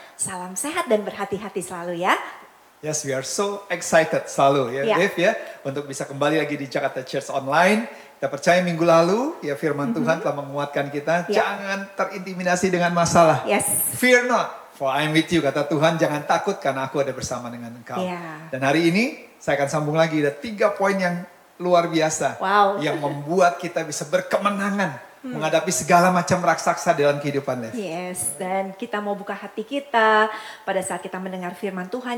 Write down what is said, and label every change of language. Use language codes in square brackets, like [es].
[id] Salam sehat dan berhati-hati selalu ya. [en] Yes, we are so excited [id] selalu ya, Dev ya, untuk bisa kembali lagi di Jakarta Church Online. Kita percaya minggu lalu ya firman Tuhan telah menguatkan kita. Jangan terintimidasi dengan masalah. [en] Yes. Fear not, for I am with you, [id] kata Tuhan. Jangan takut karena aku ada bersama dengan engkau. Dan hari ini saya akan sambung lagi, ada 3 poin yang luar biasa. Wow. Yang membuat kita bisa berkemenangan menghadapi segala macam raksasa dalam kehidupan, Dev. Yes, dan kita mau buka hati kita pada saat kita mendengar firman Tuhan.